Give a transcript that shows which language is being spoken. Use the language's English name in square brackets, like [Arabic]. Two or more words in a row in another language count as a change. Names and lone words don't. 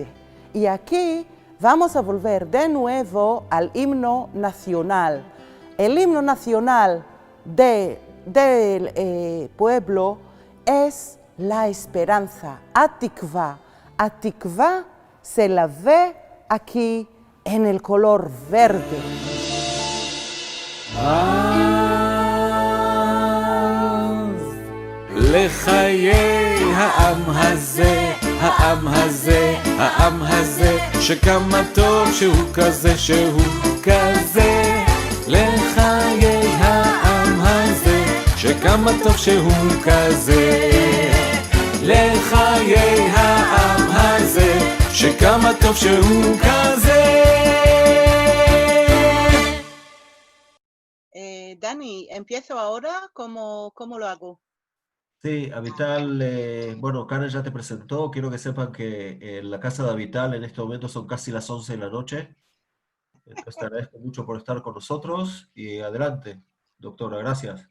[Spanish] Y aquí vamos a volver de nuevo al himno nacional. El himno nacional del pueblo es la esperanza, Atikva. Atikva se la ve aquí en el color verde. [Hebrew] לחיי העם הזה, העם הזה, העם הזה, שכמה טוב שהוא כזה, שהוא כזה. לחיי העם הזה, שכמה טוב שהוא כזה. לחיי העם הזה, שכמה טוב שהוא כזה. [Spanish] Dani, ¿empiezo ahora? ¿Cómo lo hago? Sí, Avital, bueno, Karen ya te presentó. Quiero que sepan que en la casa de Avital en este momento son casi las 11 de la noche. Entonces te agradezco mucho por estar con nosotros y adelante, doctora, gracias.